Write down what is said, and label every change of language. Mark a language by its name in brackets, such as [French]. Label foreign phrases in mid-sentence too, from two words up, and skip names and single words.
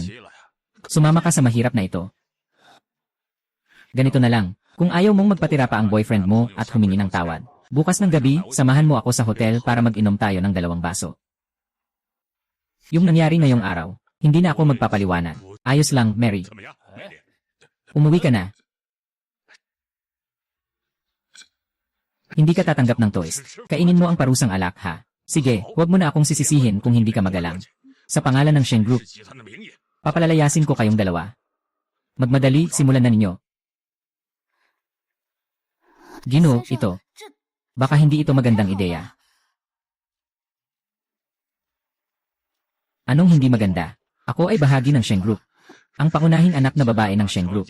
[Filipino] Sumama ka sa mahirap na ito. Ganito na lang, kung ayaw mong magpatira pa ang boyfriend mo at humingi ng tawad, bukas ng gabi, samahan mo ako sa hotel para mag-inom tayo ng 2 baso. Yung nangyari ngayong araw, hindi na ako magpapaliwanag. Ayos lang, Mary. [Chinese] 怎么样？ [Filipino] Umuwi ka na. Hindi ka tatanggap ng toast. Kainin mo ang parusang alak, ha? Sige, huwag mo na akong sisisihin kung hindi ka magalang. Sa pangalan ng Shen Group, [Chinese] 是集团的名义， [Filipino] papalalayasin ko kayong dalawa. Magmadali, simulan na ninyo. Ginoo, [Chinese] 先生 [Filipino] ito. [Chinese] 这 [Filipino] Baka hindi ito magandang ideya. Anong hindi maganda? Ako ay bahagi ng Shen Group. Ang pangunahing anak na babae ng Shen Group.